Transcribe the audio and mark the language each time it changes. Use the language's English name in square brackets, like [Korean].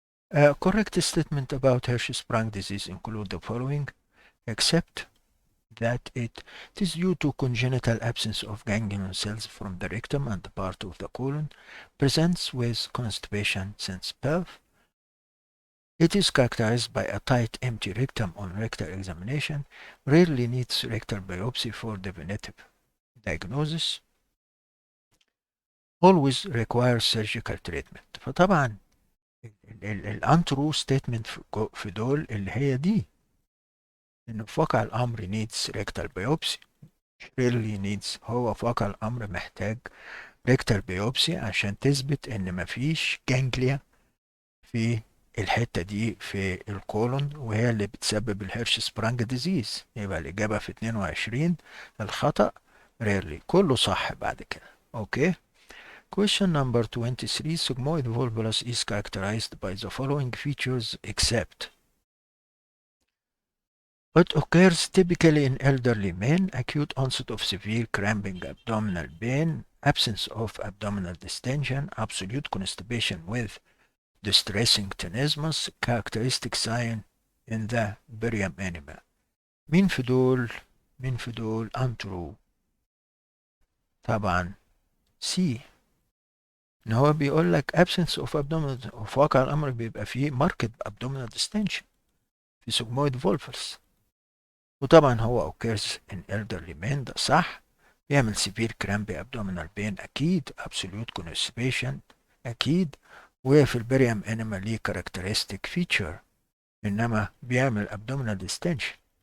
[English] A correct statement about Hirschsprung disease include the following: except that it is due to congenital absence of ganglion cells from the rectum and part of the colon, presents with constipation since birth. It is characterized by a tight empty rectum on rectal examination, rarely needs rectal biopsy for definitive diagnosis, always requires surgical treatment. [Arabic] فطبعا الانترو ستيتمنت في دول اللي هي دي، انه في واقع الامر [English] needs rectal biopsy really needs، [Arabic] هو في واقع الامر محتاج rectal biopsy عشان تثبت ان مفيش جانجليا في الحتة دي في الكولون، وهي اللي بتسبب الهيرش سبرانج ديزيز. يبقى الإجابة في 22 الخطأ rarely، كله صح بعد كده. [English] Okay. question number 23. Sigmoid volvulus is characterized by the following features except it occurs typically in elderly men, acute onset of severe cramping abdominal pain, absence of abdominal distension, absolute constipation with distressing tenesmus, characteristic sign in the barium enema. [Arabic] مين في دول untrue؟ طبعا C، ان هو بيقول لك [English] absence of abdominal، [Arabic] وفي واقع الامر بيبقى فيه marked abdominal distension في sigmoid volvulus. وطبعا هو [English] occurs in elderly men، [Arabic] ده صح. بيعمل [English] severe crampy abdominal pain [Arabic] أكيد، [English] absolute constipation [Arabic] أكيد، وفي البريم انما ليه characteristic feature، إنما بيعمل abdominal distension.